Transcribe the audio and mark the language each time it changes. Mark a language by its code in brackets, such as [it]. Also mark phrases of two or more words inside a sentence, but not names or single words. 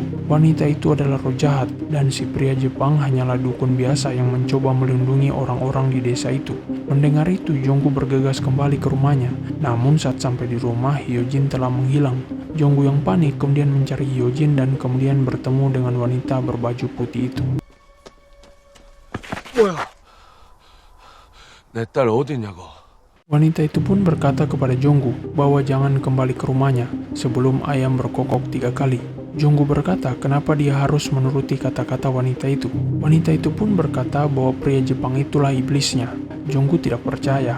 [id] Wanita itu adalah roh jahat, dan si pria Jepang hanyalah dukun biasa yang mencoba melindungi orang-orang di desa itu. Mendengar itu, Jonggu bergegas kembali ke rumahnya. Namun saat sampai di rumah, Hyojin telah menghilang. Jonggu yang panik kemudian mencari Hyojin dan kemudian bertemu dengan wanita berbaju putih itu. [ko] 뭐야? 내 딸 어디냐고? [id] Wanita itu pun berkata kepada Jonggu bahwa jangan kembali ke rumahnya sebelum ayam berkokok 3 kali. Jonggu berkata kenapa dia harus menuruti kata-kata wanita itu. Wanita itu pun berkata bahwa pria Jepang itulah iblisnya. Jonggu tidak percaya.